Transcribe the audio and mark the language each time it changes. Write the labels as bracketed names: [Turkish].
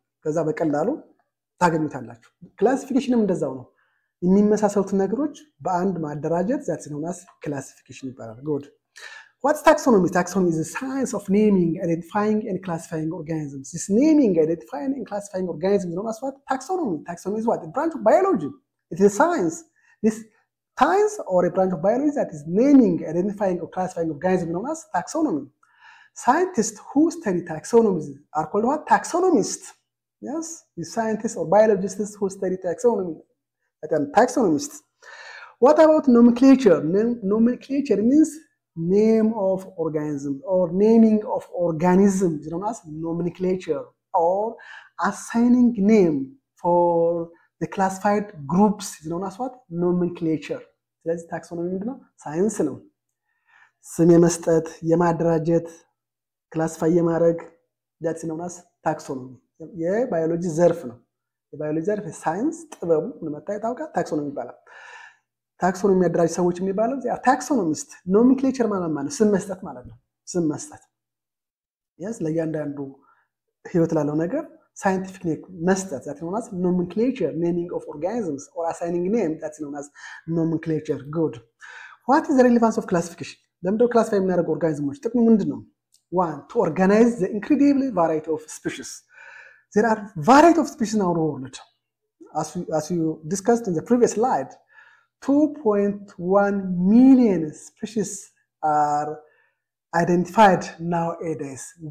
[Amharic] ከዛ በቀላሉ ታገኙታላችሁ። ክላሲፊኬሽንም እንደዛው ነው። የሚመሳሰሉት ነገሮች በአንድ ማደራጀት [English] that's known as classification [Amharic] ይባላል። [English] Good. What's taxonomy? Taxonomy is the science of naming, identifying and classifying organisms. This naming, identifying and classifying organisms is known as what? Taxonomy. Taxonomy is what? A branch of biology. It is a science. This science or a branch of biology that is naming, identifying or classifying organisms is known as taxonomy. Scientists who study taxonomy are called what? Taxonomists. Yes, the scientists or biologists who study taxonomy. Taxonomists. What about nomenclature? Nomenclature means name of organism or naming of organism is known as nomenclature, or assigning name for the classified groups is known as what? [Amharic] Nomenclature. ስለዚህ ታክሶኖሚ ምንድነው? ሳይንስ ነው። ስም የመስጠት፣ የማደራጀት፣ ክላሲፋይ የማድረግ [English] that's known as taxonomy. [Amharic] የባዮሎጂ ዘርፍ ነው። የባዮሎጂ ዘርፍ ሳይንስ ጥበቡ ምን መጣ ታውቃ ታክሶኖሚ ይባላል። ታክሶኖሚ የሚያደራጅ ሰዎች የሚባለው ታክሶኖሚስት። ኖሜንክሌቸር ማለት ነው ስም መስጠት ማለት ነው። ስም መስጠት yes ለእያንዳንዱ ህይወት ላለው ነገር ሳይንቲፊክ ኔም መስጠት [English] that's known as nomenclature, naming of organisms or assigning name that's known as nomenclature. Good. What is the relevance of classification? [Amharic] ለምንድነው ክላሲፋይ የምናደርገው ኦርጋኒዝሞች ጥቅሙ ምንድነው? [English] One, to organize the incredible variety of species. There are variety of species in our world. As we discussed in the previous slide, 2.1 million species are identified nowadays.